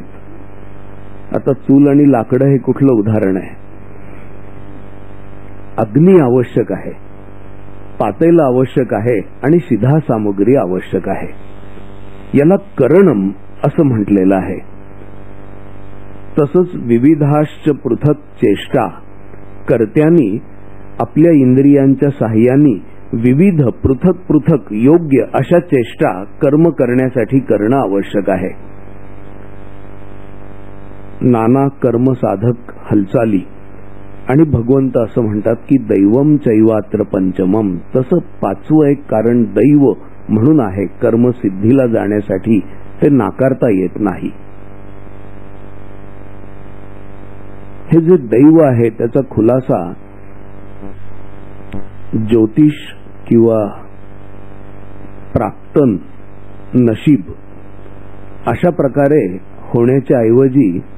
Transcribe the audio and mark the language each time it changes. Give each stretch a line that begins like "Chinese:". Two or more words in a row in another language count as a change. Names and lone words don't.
Marathi: आता चूल आणि लाकडं हे कुठलं उदाहरण आहे? अग्नी आवश्यक आहे, पातेलं आवश्यक आहे आणि सिधा सामग्री आवश्यक आहे. याला करणम असं म्हटलेलं आहे. तसंच
Sanskrit: विविधाश्च पृथक चेष्टा,
Marathi: कर्त्यांनी आपल्या इंद्रियांच्या साह्याने विविध पृथक पृथक योग्य अशा चेष्टा कर्म करण्यासाठी करणं आवश्यक आहे. नाना कर्म साधक हालचाली आणि भगवंत असं म्हणतात की
Sanskrit: दैवम चैवात्र पंचमम,
Marathi: तसं 5वं एक कारण दैव म्हणून आहे. कर्मसिद्धीला जाण्यासाठी ते नाकारता येत नाही. हे जे दैव आहे त्याचा खुलासा ज्योतिष किंवा प्राक्तन नशीब अशा प्रकारे होण्याच्या ऐवजी